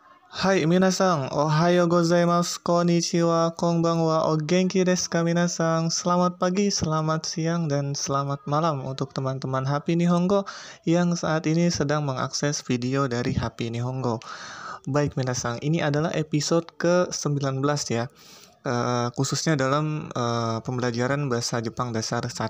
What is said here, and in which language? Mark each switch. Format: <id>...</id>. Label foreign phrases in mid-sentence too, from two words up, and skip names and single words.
<ja>はい皆さん、おはようございます、こんにちは、こんばんは、お元気ですか皆さん.</ja> <id>Selamat pagi, selamat siang, dan selamat malam untuk teman-teman Happy Nihongo yang saat ini sedang mengakses video dari Happy Nihongo. Baik minasan, ini adalah episode ke-19 ya, khususnya dalam pembelajaran bahasa Jepang dasar 1.</id>